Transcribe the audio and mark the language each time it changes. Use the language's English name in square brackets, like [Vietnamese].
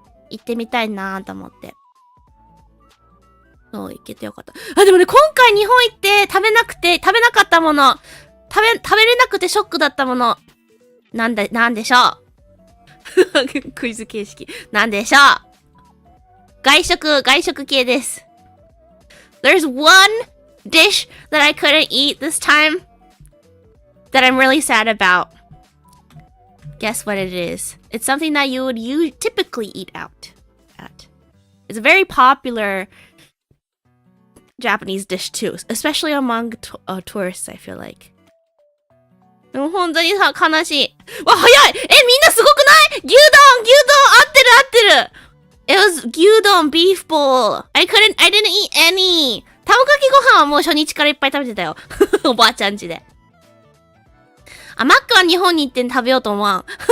[Japanese] 行ってみたいなーと思って。そう、行けてよかった。でもね、今回日本行って食べなかったもの。食べれなくてショックだったもの。なんでしょうクイズ形式。なんでしょう外食系です。 [English] There's one dish that I couldn't eat this time that I'm really sad about. Guess what it is? It's something that you typically eat out at. It's a very popular Japanese dish too, especially among tourists, I feel like. [Japanese] でも本当にさ、悲しい。わ、早い！みんなすごくない？牛丼合ってる [English] It was 牛丼 beef bowl. I didn't eat any. [Japanese] 卵かけご飯はもう初日からいっぱい食べてたよ。おばあちゃん家で。マックは日本に行って食べようと思わん。